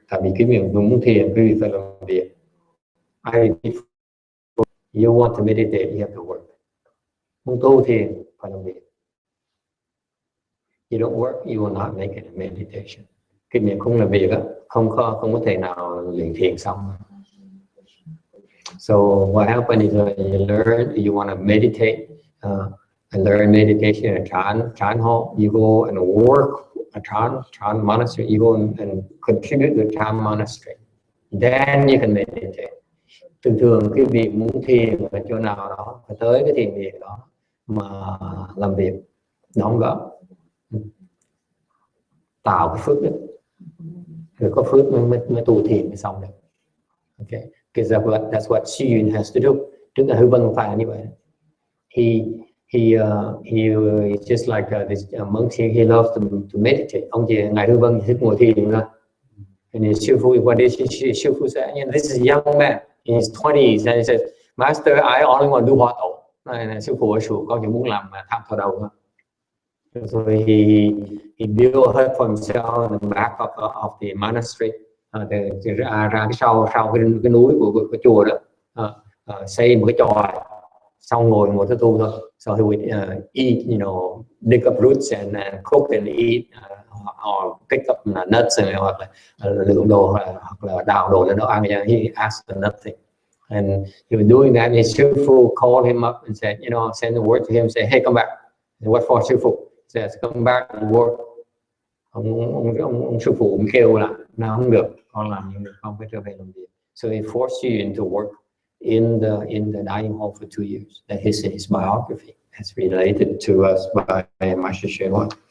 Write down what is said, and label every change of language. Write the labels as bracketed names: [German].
[Vietnamese] Tại vì cái việc muốn thiền, quý vị phải làm việc. [English] You want to meditate, you have to work. [Vietnamese] Muốn tu thiền phải làm việc. [English] You don't work, you will not make it a meditation. [Vietnamese] Cái việc không làm việc á, không có thể nào luyện thiền xong. [English] So what happens is you learn, you want to meditate and learn meditation at Chan Ho. You go and work at Chan monastery. You go and contribute to Chan monastery. Then you can meditate. [Vietnamese] thường thường cái vị muốn thiền ở chỗ nào đó phải tới cái thiền viện đó mà làm việc đóng góp, tạo cái phước đức, rồi có phước mới tu thiền mới xong được. [English] Okay, because that's what Xu Yun has to do. [Vietnamese] Trước là Hư Vân phải như vậy. [English] He is just like this monk here. He loves to meditate. [Vietnamese] Ông chỉ ngài Hư Vân thích ngồi thiền thôi. [English] And his Shifu, what did Shifu say? And this is a young man in his 20s, and he says, "Master, I only want to do Hoa Tổ." [Vietnamese] Này, sư phụ ở sủ con chỉ muốn làm tham thọ đầu thôi. [English] So he built a hut for himself on the back of the monastery. [Vietnamese] Ra cái sau cái núi của cái chùa đó, xây một cái chòi, xong ngồi tới tu thôi. [English] So he would eat, you know, dig up roots and cook and eat, or pick up nuts, [Vietnamese] hoặc là lượm đồ hoặc là đào đồ lên nấu ăn. [English] He asked for nothing, and he was doing that. His Shifu called him up and said, you know, send a word to him, say, "Hey, come back." What for, Shifu? Says, "Come back and work." [Vietnamese] Ông sư phụ cũng kêu là nào không được, con làm nhưng không phải trở về làm việc. [English] So he forced you into work in the dining hall for 2 years. That is in his biography. It's related to us by Master Hsuan Hua.